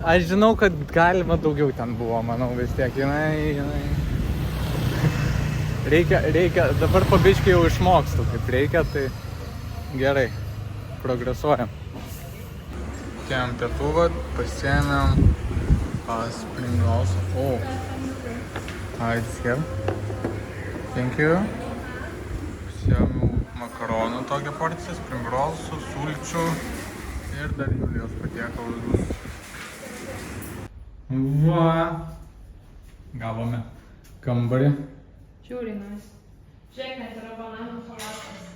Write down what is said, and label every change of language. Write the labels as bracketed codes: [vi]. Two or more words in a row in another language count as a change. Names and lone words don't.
[lt] aš žinau, kad galima daugiau ten buvo, manau, vis tiek. Jinai... Reikia, dabar pabiškai jau išmokstu, kaip reikia, tai gerai, progresuojam. Atėjom pietuvą, pasiėmėm [en] spring rolls. Oh, it's here. Thank you. [lt] Pasiėmiau makaronų tokią porciją, [en] spring rollsų, [lt] sulčių ir dar Julijos patiekalus bus. Va, gavome kambarį. Žiūri, nice. Žiūrėk, net yra bananų salatas.